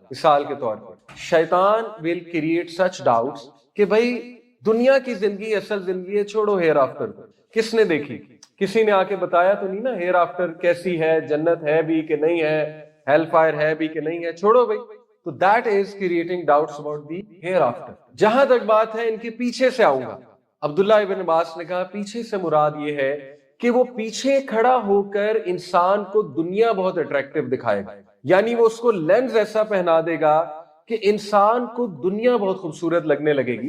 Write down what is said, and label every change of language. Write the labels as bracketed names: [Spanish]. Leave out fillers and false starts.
[Urdu] مثال کے طور پر شیطان [English] will create such doubts [Urdu] کہ بھائی دنیا کی زندگی اصل زندگی ہے، چھوڑو ہیر آفٹر کو. کس نے دیکھی؟ کسی نے آ کے بتایا تو نہیں نا ہیر آفٹر کیسی ہے، جنت ہے بھی کہ نہیں ہے، ہیل فائر ہے بھی کہ نہیں ہے، چھوڑو بھائی. [English] تو that is creating doubts about the hereafter. [Urdu] جہاں تک بات ہے ان کے پیچھے سے آؤں گا، عبداللہ ابن عباس نے کہا پیچھے سے مراد یہ ہے کہ وہ پیچھے کھڑا ہو کر انسان کو دنیا بہت اٹریکٹیو دکھائے گا. یعنی وہ اس کو لینز ایسا پہنا دے گا کہ انسان کو دنیا بہت خوبصورت لگنے لگے گی.